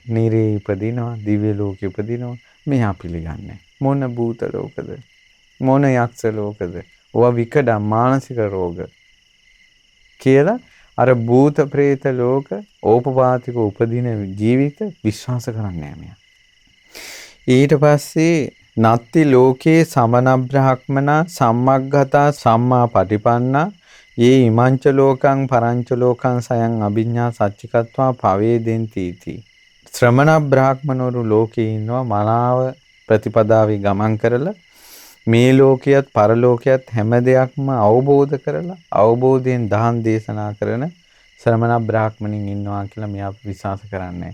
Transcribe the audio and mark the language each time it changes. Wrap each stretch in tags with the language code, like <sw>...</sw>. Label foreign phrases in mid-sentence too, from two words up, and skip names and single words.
<si>නිරේ ඉපදිනවා, දිව්‍ය ලෝකෙ ඉපදිනවා. මෙහා පිළිගන්නේ. මොන භූත ලෝකද? මොන යක්ෂ ලෝකද? ඕවා විකඩ මානසික රෝග කියලා අර භූත ප්‍රේත ලෝක ඕපපාතික උපදින ජීවිත විශ්වාස කරන්නේ නැහැ.</si> <pi>ඊට පස්සේ නත්ති ලෝකේ සමන බ්‍රහ්මනා සම්මග්ගතා සම්මා පටිපන්නා යේ ඉමංච ලෝකං පරංච ලෝකං සයං අභිඤ්ඤා සච්චිකත්වා පවේදෙන්ති इति.</pi> <si>ශ්‍රමණ බ්‍රාහ්මනවරු ලෝකේ ඉන්නවා මනාව ප්‍රතිපදාවේ ගමන් කරලා මේ ලෝකියත් පරලෝකියත් හැම දෙයක්ම අවබෝධ කරලා අවබෝධයෙන් දහම් දේශනා කරන ශ්‍රමණ බ්‍රාහ්මණින් ඉන්නවා කියලා මෙයා විශ්වාස කරන්නේ.</si>